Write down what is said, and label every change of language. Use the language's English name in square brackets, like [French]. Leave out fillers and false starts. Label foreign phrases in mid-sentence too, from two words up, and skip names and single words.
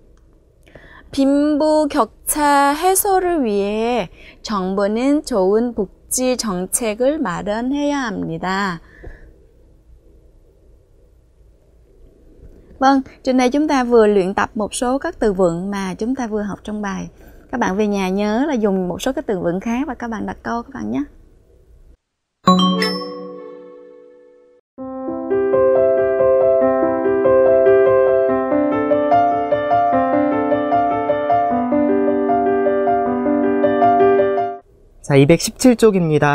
[Korean] 빈부격차 해소를 위해 정부는 좋은 복지 정책을 마련해야 합니다. [Vietnamese] Vâng, trên đây chúng ta vừa luyện tập một số các từ vựng mà chúng ta vừa học trong bài. Các bạn về nhà nhớ là dùng một số các từ vựng khác và các bạn đặt câu các bạn nhé. [Korean] 자, 217쪽입니다.